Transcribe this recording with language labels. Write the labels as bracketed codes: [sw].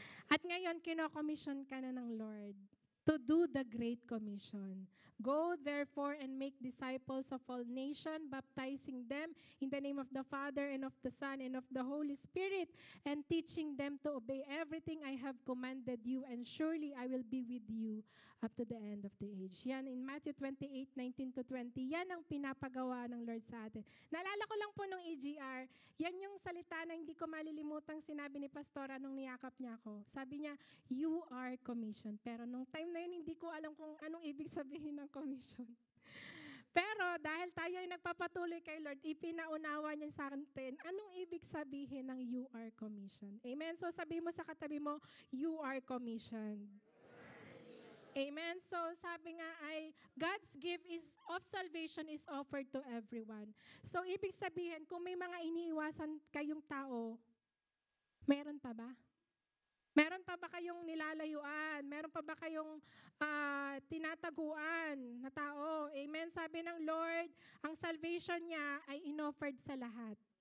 [tl] At ngayon, kino-commission ka na ng Lord [en] to do the Great Commission. Go, therefore, and make disciples of all nations, baptizing them in the name of the Father, and of the Son, and of the Holy Spirit, and teaching them to obey everything I have commanded you, and surely I will be with you up to the end of the age. [tl] Yan, in Matthew 28:19-20, yan ang pinapagawa ng Lord sa atin. Naalala ko lang po nung EGR, yan yung salita na hindi ko malilimutang sinabi ni Pastora nung niyakap niya ako. Sabi niya, [en] you are commissioned. [tl] Pero nung time na yun, hindi ko alam kung anong ibig sabihin ng commission. Pero dahil tayo ay nagpapatuloy kay Lord, ipinaunawa niya sa atin, anong ibig sabihin ng [en] you are commissioned? [tl] Amen? So sabi mo sa katabi mo, [en] you are commissioned. [tl] Amen? So sabi nga ay, [en] God's gift of salvation is offered to everyone. [tl] So ibig sabihin, kung may mga iniiwasan kayong tao, meron pa ba? Meron pa ba kayong nilalayuan? Meron pa ba kayong tinataguan na tao? Amen? Sabi ng Lord, ang salvation niya ay inoffered sa lahat.